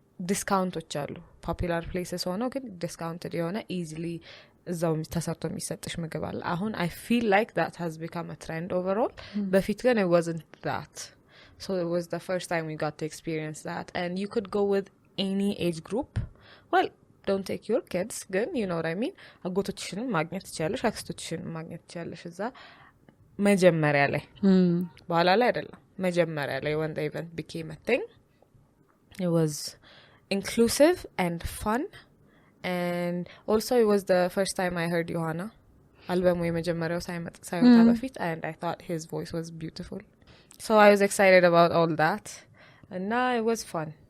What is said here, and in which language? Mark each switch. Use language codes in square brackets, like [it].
[am] discountoች አሉ popular places ሆነው ግን discounted የሆነ easily እዛው ተሰርቶ የሚሰጥሽ ምግብ አለ አሁን [en] I feel like that has become a trend overall [am] በፊት ግን [en] it wasn't that, so it was the first time we got to experience that, and you could go with any age group. Well, don't take your kids, good, you know what I mean. [am] አጎቶችሽን ማግኘት ትችያለሽ አክስቶችሽን ማግኘት ትችያለሽ እዛ መጀመሪያ ላይ በኋላ ላይ አይደለም መጀመሪያ ላይ [en] when the event became a thing. It was inclusive and fun, and also it was the first time I heard Johanna album [am] የመጀመሪያው ሳይመጣ በፊት, [en] and I thought his voice was beautiful, so I was excited about all that, and now it was fun.